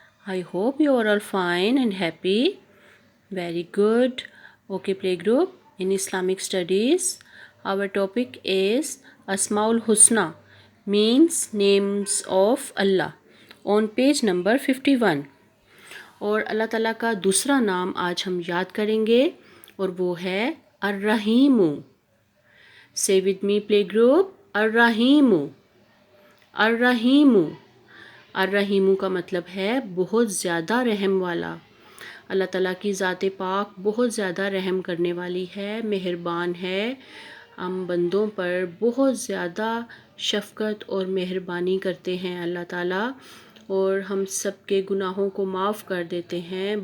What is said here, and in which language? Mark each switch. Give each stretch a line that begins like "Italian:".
English: I hope you are all fine and happy. Very good. Okay Playgroup, in Islamic studies, our topic is Asma-ul-Husna, means names of Allah, on page number 51.
Urdu: اور اللہ تعالیٰ کا دوسرا نام آج ہم یاد کریں گے اور وہ ہے الرحیم.
English: Say with me Playgroup, الرحیم.
Arabic: الرحیم.
Urdu: الرحیم کا مطلب ہے بہت زیادہ رحم والا. اللہ تعالیٰ کی ذات پاک بہت زیادہ رحم کرنے والی ہے، مہربان ہے. ہم بندوں پر بہت زیادہ شفقت اور مہربانی کرتے ہیں اللہ تعالیٰ، اور ہم سب کے گناہوں کو معاف کر دیتے ہیں.